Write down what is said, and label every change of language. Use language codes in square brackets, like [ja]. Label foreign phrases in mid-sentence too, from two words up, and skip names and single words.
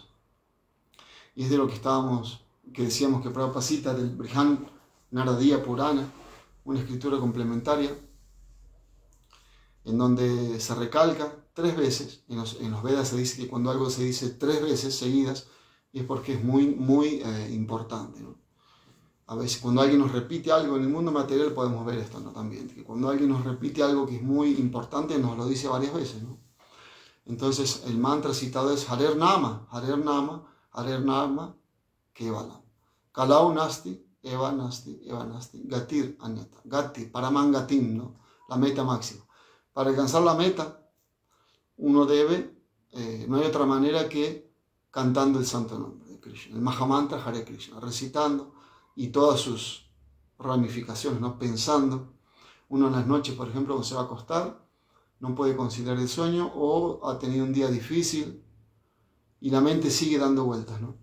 [es] Y es de lo que decíamos que Prabhupada cita del Brihad Naradiya Purana, una escritura complementaria, en donde se recalca 3 veces, en los Vedas se dice que cuando algo se dice 3 veces seguidas, es porque es muy, muy importante, ¿no? A veces cuando alguien nos repite algo en el mundo material podemos ver esto, ¿no? También, que cuando alguien nos repite algo que es muy importante nos lo dice varias veces, ¿no? Entonces el mantra citado es [sa] हरेर् नाम, हरेर् नाम, हरेर् नाम, केवलम्. कलौ नास्ति, एव नास्ति, एव नास्ति, गतिर् अन्यथा, गति, परमं गतिम्, [es] ¿no? La meta máxima. Para alcanzar la meta, uno debe, no hay otra manera que cantando el santo nombre de Krishna, el Mahamantra Hare Krishna, recitando y todas sus ramificaciones, ¿no? Pensando. Uno en las noches, por ejemplo, cuando se va a acostar, no puede conciliar el sueño o ha tenido un día difícil y la mente sigue dando vueltas, ¿no?